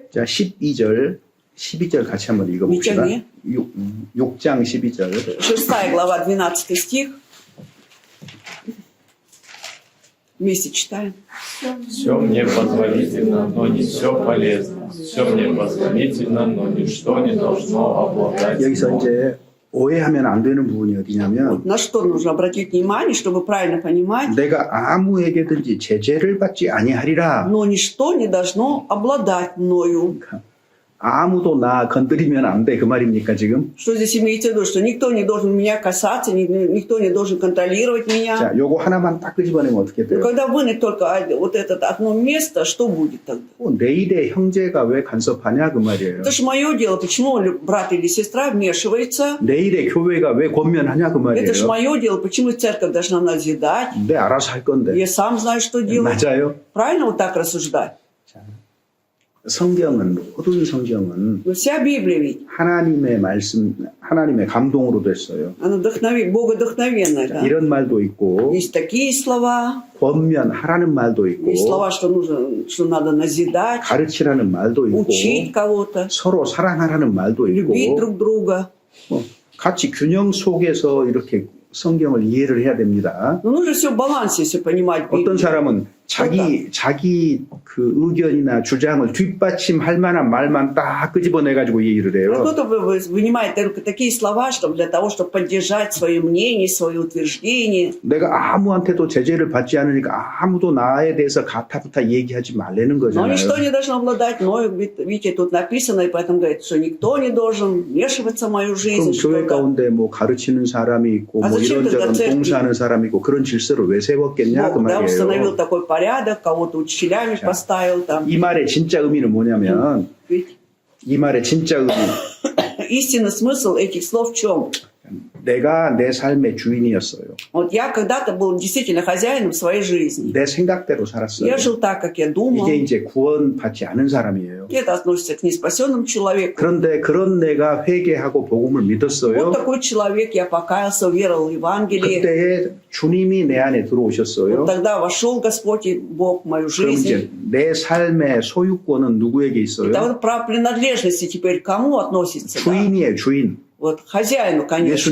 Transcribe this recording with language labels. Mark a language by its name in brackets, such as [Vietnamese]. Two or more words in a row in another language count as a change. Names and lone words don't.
[Korean] 자, 12절 같이 한번 읽어봅시다. 몇 장이에요? 6장 12절. [Russian] 6 глава, 12 стих. Вместе читаем. Все мне позволительно, но не все полезно. Все мне позволительно, но ничто не должно обладать [Korean] 여기서 [Russian] мной. [Korean] 이제 오해하면 안 되는 부분이 어디냐면 [Russian] Вот на что нужно обратить внимание, чтобы правильно понимать. [Korean] 내가 아무에게든지 제재를 받지 아니하리라. [Russian] Но ничто не должно обладать мною. [Korean] 아무도 나 건드리면 안 돼. 그 말입니까 지금? [Russian] Что здесь имеется в виду? Что никто не должен меня касаться, никто не должен контролировать меня. [Korean] 자, 요거 하나만 딱 끄집어내면 어떻게 [Russian] Но [Korean] 돼요? [Russian] когда вынуть только вот это одно место, что будет тогда? [Korean] 내일의 형제가 왜 간섭하냐 그 말이에요. [Russian] Это же мое дело. Почему брат или сестра вмешивается? [Korean] 내일의 교회가 왜 권면하냐 그 [Russian] Это же [Korean] 말이에요. [Russian] мое дело. Почему церковь должна назидать? [Korean] 내 알아서 할 건데. [Russian] Я сам знаю, что делать. [Korean] 맞아요. [Russian] Правильно вот так рассуждать? [Korean] 성경은 모든 성경은 [Russian] Но вся Библия ведь, [Korean] 하나님의 말씀, 하나님의 감동으로 됐어요. [Russian] она богодухновенная. Да? [Korean] 이런 말도 있고 [Russian] Есть такие слова, [Korean] 권면하라는 말도 있고 [Russian] есть слова, что нужно, что надо назидать, [Korean] 가르치라는 말도 있고 [Russian] учить кого-то, [Korean] 서로 사랑하라는 말도 [Russian] любить [Korean] 있고 [Russian] друг друга. [Korean] 같이 균형 속에서 이렇게 성경을 이해를 해야 됩니다. [Russian] Но нужно все в балансе, все понимать. [Korean] 어떤 [Russian] Библию. [Korean] 사람은 자기 그 의견이나 주장을 뒷받침할 만한 말만 딱 끄집어내 가지고 얘기를 [Russian] А [Korean] 해요. [Russian] кто-то вынимает только такие слова, чтобы для того, чтобы поддержать свое мнение, свое утверждение. [Korean] 내가 아무한테도 제재를 받지 않으니까 아무도 나에 대해서 가타부타 얘기하지 말라는 [Russian] Но [Korean] 거잖아요. [Russian] ничто не должно обладать мною. Видите, тут написано, и поэтому говорит, что никто не должен вмешиваться в мою [Korean] 그럼 [Russian] жизнь. [Korean] 교회 [Russian] что-то. [Korean] 가운데 뭐 가르치는 사람이 있고 아, 뭐 [Russian] зачем [Korean] 이런저런 [Russian] тогда [Korean] 봉사하는 사람이 있고 그런 질서를 왜 세웠겠냐 그 [Russian] Бог, да, установил [Korean] 말이에요. [Russian] такой порядок, кого-то учителями поставил там. [Korean] 이 말의 진짜 의미는 뭐냐면 [Russian] Ведь [Korean] 이 말의 진짜 의미 [Russian] истинный смысл этих слов в чем? [Korean] 내가 내 삶의 주인이었어요. [Russian] Вот я когда-то был действительно хозяином своей жизни. [Korean] 내 생각대로 살았어요. [Russian] Я жил так, как я думал. [Korean] 이게 이제 구원받지 않은 사람이에요. [Russian] И это относится к неспасенному человеку. [Korean] 그런데 그런 내가 회개하고 복음을 [Russian] Вот [Korean] 믿었어요. [Russian] такой человек, я покаялся, веровал в Евангелие. [Korean] 그때에 주님이 내 안에 [Russian] Вот [Korean] 들어오셨어요. [Russian] тогда вошел Господь и Бог в мою [Korean] 그럼 [Russian] жизнь. [Korean] 이제 내 삶의 소유권은 누구에게 [Russian] Это [Korean] 있어요? [Russian] вот право принадлежности теперь к кому относится? Да? [Korean] 주인이에요, 주인. [Russian] Вот хозяину, конечно.